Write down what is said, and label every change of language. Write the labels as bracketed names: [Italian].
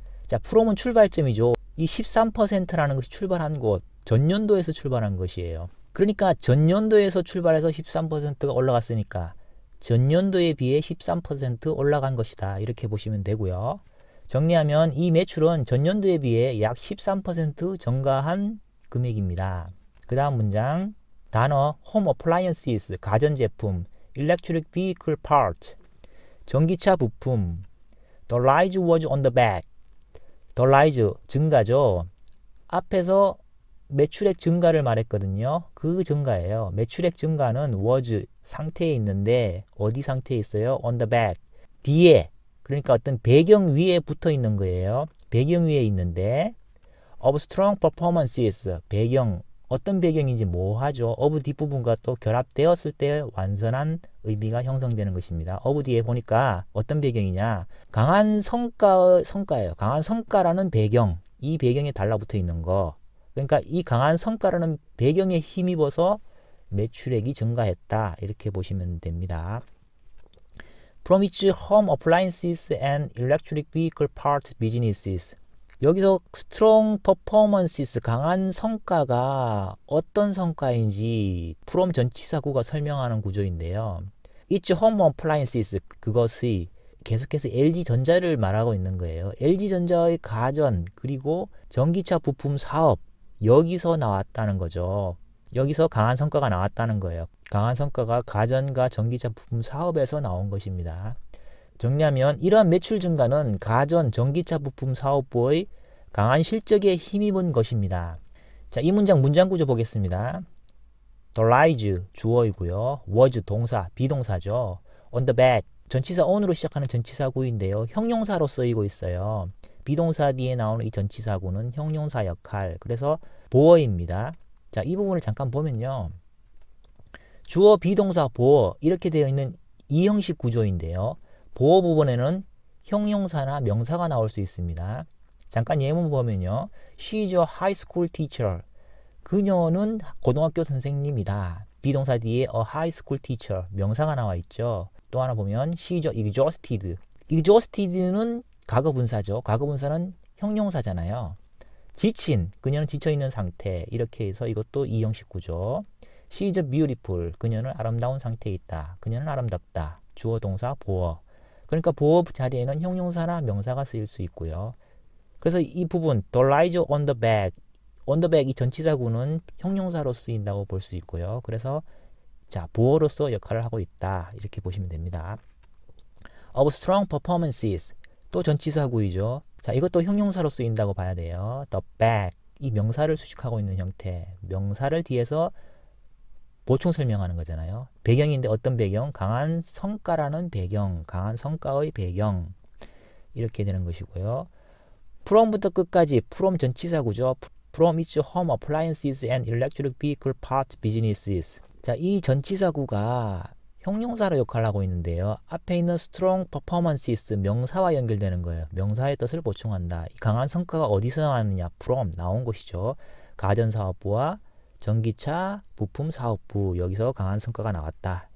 [Korean] 자, from은 출발점이죠. 이 13%라는 것이 출발한 곳, 전년도에서 출발한 것이에요. 그러니까 전년도에서 출발해서 13%가 올라갔으니까 전년도에 비해 13% 올라간 것이다. 이렇게 보시면 되고요. 정리하면 이 매출은 전년도에 비해 약 13% 증가한 금액입니다. 그 다음 문장 단어 [English] home appliances [Korean] 가전제품 [English] electric vehicle part [Korean] 전기차 부품 [English] the rise was on the back the rise [Korean] 증가죠. 앞에서 매출액 증가를 말했거든요. 그 증가예요. 매출액 증가는 was 상태에 있는데 어디 상태에 있어요? [English] on the back [Korean] 뒤에, 그러니까 어떤 배경 위에 붙어 있는 거예요. 배경 위에 있는데 [English] of strong performances [Korean] 배경 어떤 배경인지 뭐하죠? of 뒷부분과 또 결합되었을 때 완전한 의미가 형성되는 것입니다. of 뒤에 보니까 어떤 배경이냐? 강한 성과예요. 강한 성과라는 배경, 이 배경에 달라붙어 있는 거. 그러니까 이 강한 성과라는 배경에 힘입어서 매출액이 증가했다. 이렇게 보시면 됩니다. [English] From its home appliances and electric vehicle part businesses. [Korean] 여기서 [English] strong performances, [Korean] 강한 성과가 어떤 성과인지 from 전치사구가 설명하는 구조인데요. [English] its home appliances, [Korean] 그것이 계속해서 LG전자를 말하고 있는 거예요. LG전자의 가전 그리고 전기차 부품 사업, 여기서 나왔다는 거죠. 여기서 강한 성과가 나왔다는 거예요. 강한 성과가 가전과 전기차 부품 사업에서 나온 것입니다. 정리하면 이러한 매출 증가는 가전, 전기차 부품 사업부의 강한 실적에 힘입은 것입니다. 자, 이 문장 구조 보겠습니다. [English] The rise [Korean] 주어이고요. was 동사, 비동사죠. [English] on the back [Korean] 전치사 on으로 시작하는 전치사구인데요. 형용사로 쓰이고 있어요. 비동사 뒤에 나오는 이 전치사구는 형용사 역할, 그래서 보어입니다. 자, 이 부분을 잠깐 보면요. 주어, 비동사, 보어 이렇게 되어 있는 이 형식 구조인데요. 보어 부분에는 형용사나 명사가 나올 수 있습니다. 잠깐 예문 보면요. [English] She is a high school teacher. [Korean] 그녀는 고등학교 선생님이다. 비동사 뒤에 [English] a high school teacher [Korean] 명사가 나와 있죠. 또 하나 보면 [English] she is exhausted. [Korean] exhausted는 과거분사죠. 과거분사는 형용사잖아요. 지친, 그녀는 지쳐있는 상태. 이렇게 해서 이것도 이 형식 구조. [English] She is beautiful. [Korean] 그녀는 아름다운 상태에 있다. 그녀는 아름답다. 주어, 동사, 보어. 그러니까 보어 자리에는 형용사나 명사가 쓰일 수 있고요. 그래서 이 부분 [English] the rise on the back, on the back [Korean] 이 전치사구는 형용사로 쓰인다고 볼 수 있고요. 그래서 자, 보어로서 역할을 하고 있다. 이렇게 보시면 됩니다. [English] of strong performances [Korean] 또 전치사구이죠. 자, 이것도 형용사로 쓰인다고 봐야 돼요. [English] the back [Korean] 이 명사를 수식하고 있는 형태. 명사를 뒤에서 보충 설명하는 거잖아요. 배경인데 어떤 배경? 강한 성과라는 배경, 강한 성과의 배경. 이렇게 되는 것이고요. from부터 끝까지 from 전치사구죠. [English] from its home appliances and electric vehicle part businesses. [Korean] 자, 이 전치사구가 형용사로 역할을 하고 있는데요. 앞에 있는 [English] strong performances [Korean] 명사와 연결되는 거예요. 명사의 뜻을 보충한다. 이 강한 성과가 어디서 나왔느냐? from 나온 것이죠. 가전사업부와 전기차 부품 사업부, 여기서 강한 성과가 나왔다.